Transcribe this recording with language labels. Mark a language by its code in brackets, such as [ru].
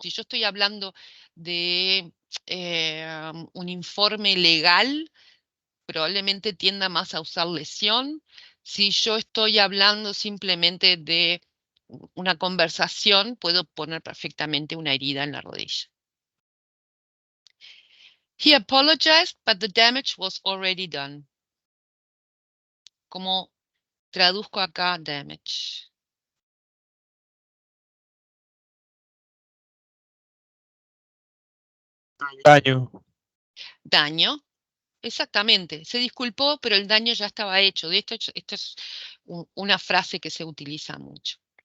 [es] Si yo estoy hablando de un informe legal, probablemente tienda más a usar lesión. Si yo estoy hablando simplemente de una conversación, puedo poner perfectamente una herida en la rodilla. [en] He apologized, but the damage was already done. [es] ¿Cómo traduzco acá damage? Daño. Daño. Exactamente, se disculpó, pero el daño ya estaba hecho. De esto es una frase que se utiliza mucho.